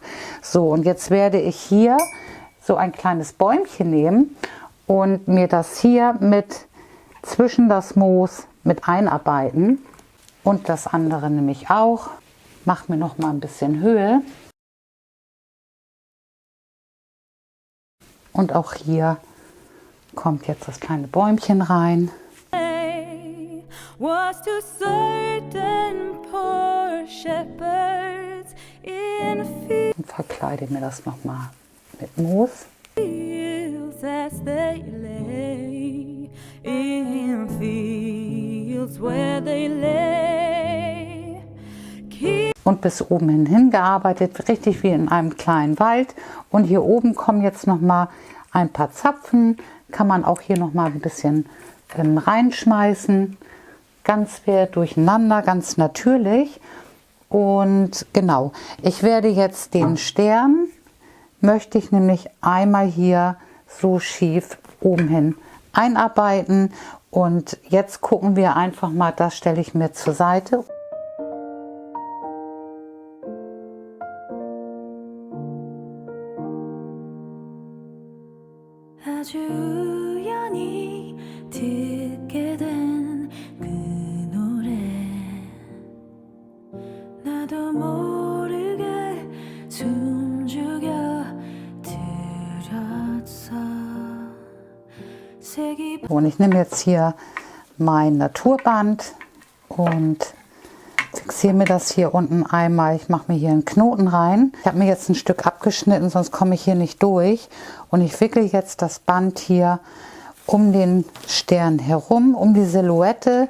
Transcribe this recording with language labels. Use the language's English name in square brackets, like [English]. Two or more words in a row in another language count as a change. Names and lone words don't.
[German] So, und jetzt werde ich hier so ein kleines Bäumchen nehmen und mir das hier mit zwischen das Moos mit einarbeiten. Und das andere nämlich auch. Mach mir noch mal ein bisschen Höhe. Und auch hier kommt jetzt das kleine Bäumchen rein. [English] Was to certain poor shepherds in [German] Und verkleide mir das noch mal mit Moos. [English] fields as they lay, in fields where they lay. Keep [German] Und bis oben hin gearbeitet, richtig wie in einem kleinen Wald. Und hier oben kommen jetzt noch mal ein paar Zapfen. Kann man auch hier noch mal ein bisschen reinschmeißen. Ganz quer durcheinander, ganz natürlich. Und genau, ich werde jetzt den Stern, möchte ich nämlich einmal hier so schief oben hin einarbeiten. Und jetzt gucken wir einfach mal, das stelle ich mir zur Seite. [Korean] 아주 우연히 듣게 된 그 노래 나도 모르게 숨죽여 들었어 색이 [German] Und ich nehme jetzt hier mein Naturband und fixiere mir das hier unten einmal. Ich mache mir hier einen Knoten rein. Ich habe mir jetzt ein Stück abgeschnitten, sonst komme ich hier nicht durch. Und ich wickle jetzt das Band hier um den Stern herum, um die Silhouette.